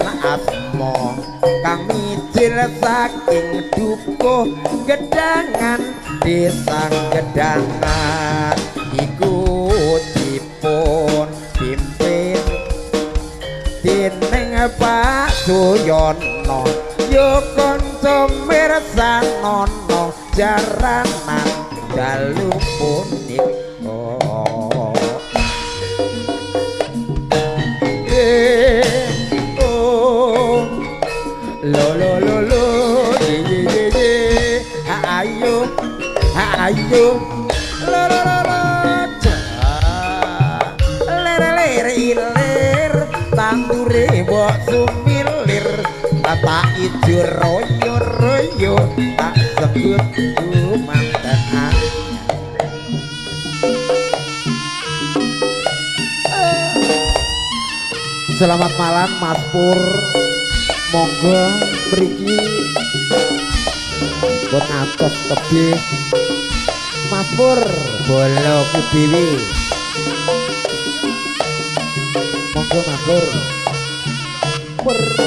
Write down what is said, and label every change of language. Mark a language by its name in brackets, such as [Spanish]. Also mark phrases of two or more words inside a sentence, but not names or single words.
[Javanese] asma kang mijil saking dukuh gedangan desa gedangan iku dipun pimpin dening Pak Suyono yo kanca mirsanono jaranan dalu punika lo lo lo lo ye ayo ayo lo lo lo lo ler ler ilir tandure mbok sumilir tak ijo royo royo tak sebut mantan [Indonesian] Selamat malam [Javanese] Mas Pur monggo mriki pun atos tebih Mas Pur bolo kudewi monggo Mas Pur pur